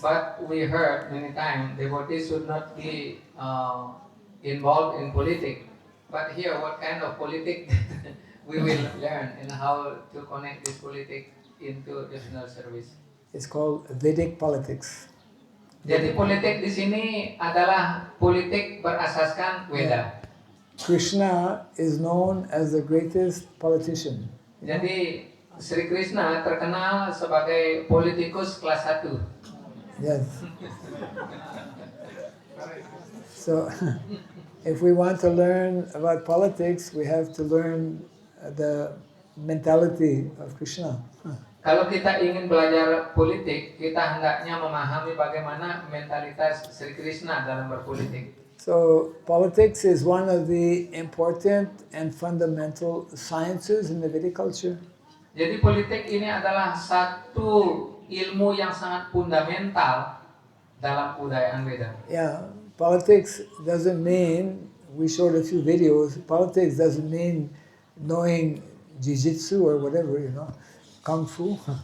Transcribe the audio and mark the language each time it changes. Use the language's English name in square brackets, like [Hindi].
[English] But we heard many times devotees should not be involved in politics. But here, what kind of politics we will learn and how to connect this politics into devotional service. It's called Vedic politics. [Indonesian] Jadi politik di sini adalah politik berasaskan Weda. [English] Krishna is known as the greatest politician. [Indonesian] Jadi Sri Krishna terkenal sebagai politikus kelas 1. [English] Yes. So, if we want to learn about politics, we have to learn the mentality of Krishna. [Indonesian] Kalau kita ingin belajar politik, kita hendaknya memahami bagaimana mentalitas Sri Krishna dalam berpolitik. [English] So, politics is one of the important and fundamental sciences in the Vedic culture. [Indonesian] Jadi politik ini adalah satu ilmu yang sangat fundamental dalam kebudayaan Weda. [English] Yeah, politics doesn't mean, we showed a few videos, politics doesn't mean knowing jiu-jitsu or whatever, kung fu.